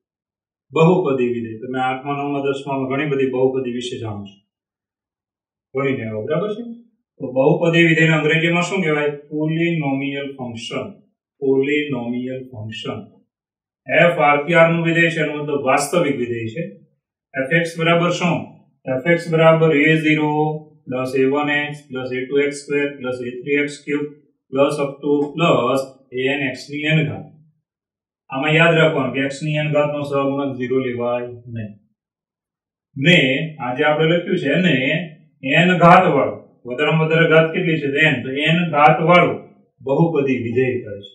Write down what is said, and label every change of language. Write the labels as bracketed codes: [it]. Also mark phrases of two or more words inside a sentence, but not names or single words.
[gu] બહુપદી વિધેય તમે 8મા 9મા 10મામાં ઘણી બધી બહુપદી વિશે જાણો છો, ભણીને આવો, બરાબર છે. તો બહુપદી વિધેયને અંગ્રેજીમાં શું કહેવાય? [en] polynomial function. polynomial function. [gu] f આરથી r નું વિધેય છે, એનો મતલબ વાસ્તવિક વિધેય છે. fx બરાબર શું? fx બરાબર a0 plus a1x plus a2x² plus a3x³ [en] plus up to plus [gu] anx ની n ઘાત. આમાં યાદ રાખવાનું કે x ની n ઘાત નો સહગુણક 0 લેવાય નહીં. ને આજે આપણે લખ્યું છે ને n ઘાત વાળું, વધારેમાં વધારે ઘાત કેટલી છે? n. તો n ઘાત વાળું બહુપદી વિધેય કહે છે.